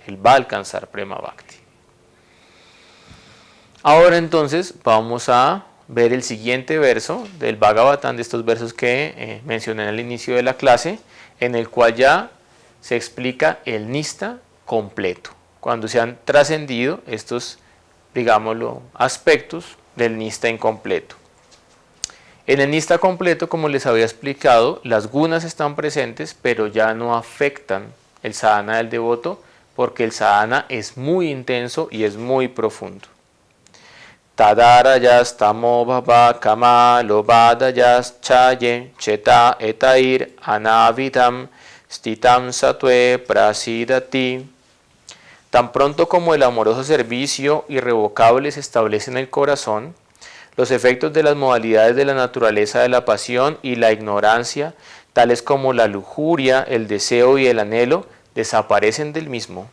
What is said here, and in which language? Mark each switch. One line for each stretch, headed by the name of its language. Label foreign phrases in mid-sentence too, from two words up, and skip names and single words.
Spanish: Él va a alcanzar
Sanskrit: prema bhakti.
Spanish: Ahora entonces vamos a ver el siguiente verso del Bhagavatam, de estos versos que mencioné al inicio de la clase, en el cual ya se explica el nista completo, cuando se han trascendido estos, digámoslo, aspectos del nista incompleto. En el nista completo, como les había explicado, las gunas están presentes, pero ya no afectan el sadhana del devoto, porque el sadhana es muy intenso y es muy profundo.
Sanskrit: Tadarayas tamo bhava kama lobadayas chaye cheta etair anavidam stitam satue prasidati.
Spanish: Tan pronto como el amoroso servicio irrevocable se establece en el corazón, los efectos de las modalidades de la naturaleza de la pasión y la ignorancia, tales como la lujuria, el deseo y el anhelo, desaparecen del mismo.